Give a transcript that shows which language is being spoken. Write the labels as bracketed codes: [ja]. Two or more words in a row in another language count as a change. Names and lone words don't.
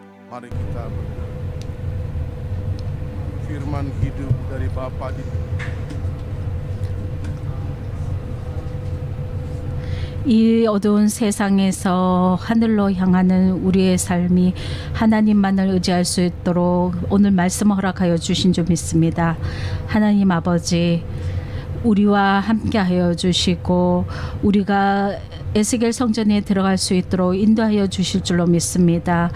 [id] Mari kita berdoa. Firman hidup dari Bapa di [ko] 이 어두운 세상에서 하늘로 향하는 우리의 삶이 하나님만을 의지할 수 있도록 오늘 말씀 허락하여 주신 줄 믿습니다. 하나님 아버지, 우리와 함께하여 주시고 우리가 에스겔 성전에 들어갈 수 있도록 인도하여 주실 줄로 믿습니다.